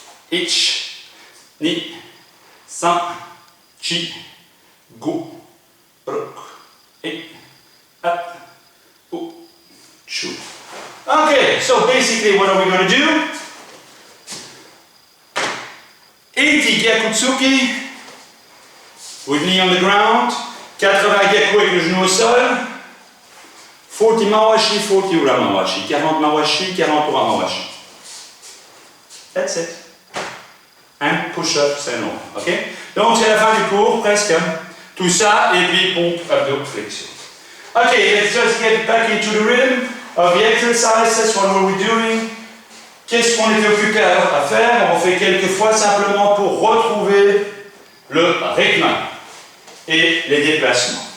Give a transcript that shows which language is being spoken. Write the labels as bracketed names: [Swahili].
[Japanese] Ich, ni, san, chi, go, rok, in, a, o, chou. [English] Okay, so basically what are we going to do? 80 Gyakutsuki with knee on the ground, 80 Gyaku [French] avec le genou au sol, [English] 40 mawashi, 40 ura mawashi. 40 mawashi, 40 ura mawashi. That's it. [French] Un push-up, c'est long. Ok? Donc c'est la fin du cours, presque. Tout ça, et puis pompe, abdos, flexion. [English] Okay, let's just get back into the rhythm of the exercise. That's what we're doing. [French] Qu'est-ce qu'on était occupé à faire? On fait quelques fois simplement pour retrouver le rythme et les déplacements.